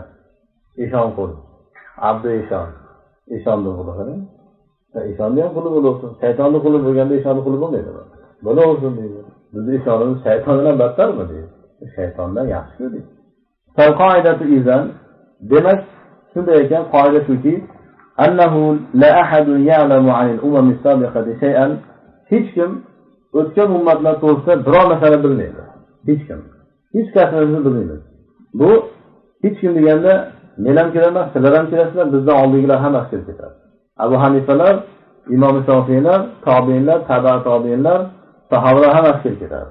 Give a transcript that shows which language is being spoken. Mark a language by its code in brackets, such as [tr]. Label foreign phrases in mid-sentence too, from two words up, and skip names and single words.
[uz] Eshon qul. Abdu Eshon. Eshonning quli qani? Eshonning ham quli bo'lsin. Shaytonning quli bo'lganda eshonning quli bo'lmaydi. Bo'laversin deydi. Bizni eshonimiz shaytondan battarmi deydi. Shaytondan yaxshi deydi. [ar] Qoidatu izan, [uz] demak shunday ekan, qoida shuki, [ar] أنه لا أحد يعلم عن الأمم السابقة شيئا, [uz] hech kim o'tgan ummatlar to'g'risida biror narsani bilmaydi. Hech kim. Hech narsani bilmaydi. Bu hech kim deganda men ham kiraman, sizlar ham kirasizlar, bizdan oldingilar hammasi kirib ketadi. Abu Hanifalar, Imom Shofiylar, tobiinlar, tobiinlar, sahobalar hammasi kirib ketadi.